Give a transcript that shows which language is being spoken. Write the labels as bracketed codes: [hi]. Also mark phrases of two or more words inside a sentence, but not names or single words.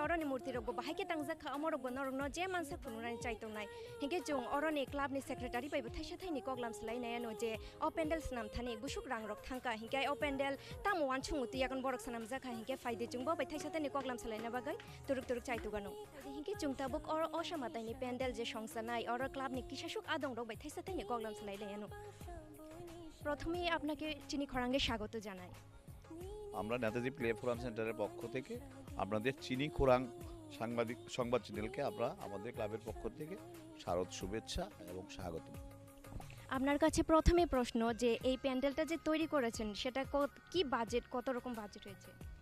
[trp] orani murti rog bahai ke tangjak kha amor gonor rong je mansa fununa ni chaitong nai hinke chung orani club ni secretary bai bthai sathai ni koglam slai nai no je o pendel snam thani busuk rang rok thangka hinke o pendel tam wan chunguti yakon borok sanam jakha hinke faide chung bo bai thai sathai ni koglam slai na bagai turuk turuk chaitu gano hinke chung tabuk or osamatai ni pendel je songsanai or club ni kisashuk adong rok bai thai sathai ni koglam slai nai [bn] প্রথমে আপনাকে চিনি খরাঙ্গে স্বাগত জানাই। আমরা নেতাজি প্ল্যাটফর্ম সেন্টারের পক্ষ থেকে আপনাদের চিনি খোরাং সংবাদ চ্যানেলকে আমরা আমাদের ক্লাবের পক্ষ থেকে শারদ শুভেচ্ছা এবং স্বাগত। আপনার কাছে প্রথমে প্রশ্ন যে এই প্যান্ডেলটা যে তৈরি করেছেন সেটা কি বাজেট কত রকম বাজেট হয়েছে?